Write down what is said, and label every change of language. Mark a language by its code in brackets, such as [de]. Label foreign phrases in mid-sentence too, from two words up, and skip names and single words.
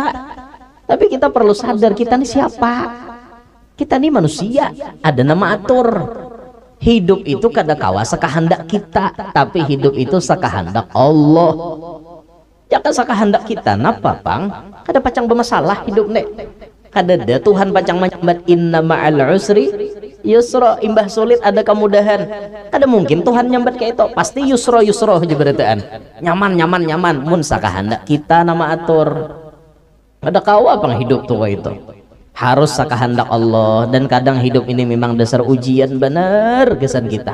[bjn] Tapi kita perlu sadar kita nih siapa, kita nih manusia, ada nama atur. Hidup itu kada kawa sekehendak kita, tapi hidup itu sekehendak Allah. Jangan sekehendak kita napa pang, kada pacang bermasalah hidup nek. Kadada Tuhan pacang menyambat [ar] إن مع العسر يسرا, [bjn] imbah sulit ada kemudahan. Kada mungkin Tuhan nyambat kayak itu, pasti yusra aja berataan. Nyaman mun sakahandak kita nama atur. Ada kawa pang hidup tuh itu. Harus sakahandak Allah, dan kadang hidup ini memang dasar ujian benar kesan kita.